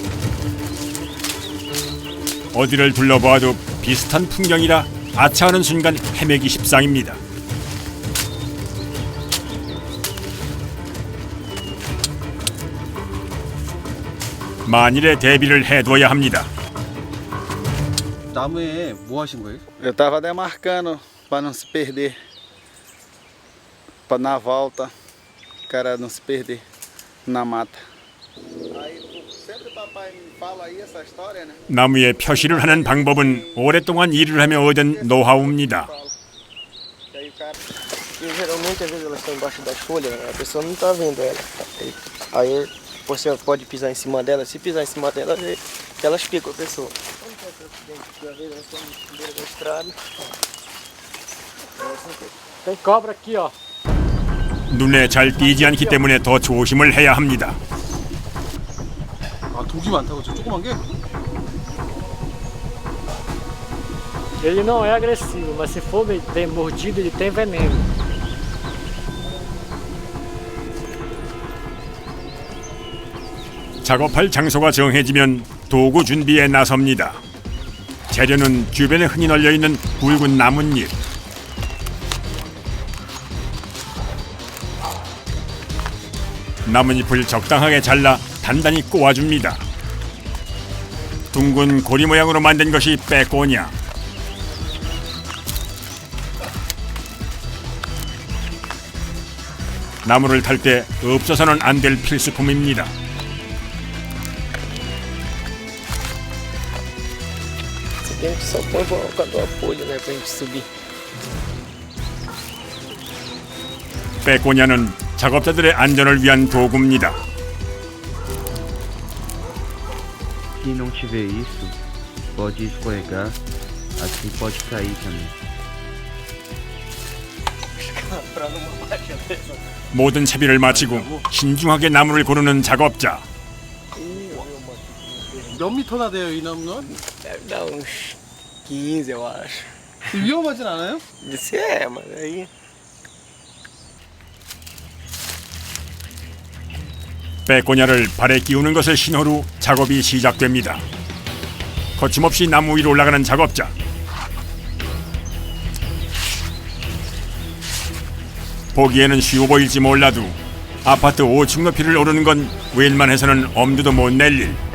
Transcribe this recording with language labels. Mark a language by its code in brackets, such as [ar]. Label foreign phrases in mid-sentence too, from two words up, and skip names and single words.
[ko] 어디를 둘러보아도 비슷한 풍경이라 아차하는 순간 헤매기 십상입니다. 만일의 대비를 해둬야 합니다. 나무에 뭐 하신 거예요? [pt] Eu tava demarcando para não se perder, para na volta, o cara não se perder na mata. Aí sempre papai me fala aí essa história, né? [ko] 나무에 표시를 하는 방법은 오랫동안 일을 하며 얻은 노하우입니다. [pt] Aí o cara E geralmente, às vezes, elas estão embaixo das folhas, né? A pessoa não está vendo ela. Aí você pode pisar em cima dela. Se pisar em cima dela, elas picam a pessoa. Às vezes, elas estão no beira da estrada. Tem cobra aqui, ó. [ko] 눈에 잘 띄지 않기 때문에 더 조심을 해야 합니다. 아, 독이 많다고 저 조그만 게? [pt] Ele não é agressivo, mas se for bem mordido, ele tem veneno. [ko] 작업할 장소가 정해지면 도구 준비에 나섭니다. 재료는 주변에 흔히 널려있는 굵은 나뭇잎. 나뭇잎을 적당하게 잘라 단단히 꼬아줍니다. 둥근 고리 모양으로 만든 것이 빼꼬냐. 나무를 탈 때 없어서는 안 될 필수품입니다. [pt] Você tem que só pôr com a folha, né? Pra gente subir. [ko] 빼꼬냐는 작업자들의 안전을 위한 도구입니다. [pt] Se não tiver isso, pode escorregar, assim pode cair também. [ko] 모든 채비를 마치고 신중하게 나무를 고르는 작업자. 몇 미터나 돼요, 이 나무는? [pt] Deve dar uns 15, eu acho. [ko] 위험하진 않아요? [pt] Isso é, mas aí... [ko] 빼꼬냐를 발에 끼우는 것을 신호로 작업이 시작됩니다. 거침없이 나무 위로 올라가는 작업자. 보기에는 쉬워 보일지 몰라도 아파트 5층 높이를 오르는 건 웬만해서는 엄두도 못 낼 일.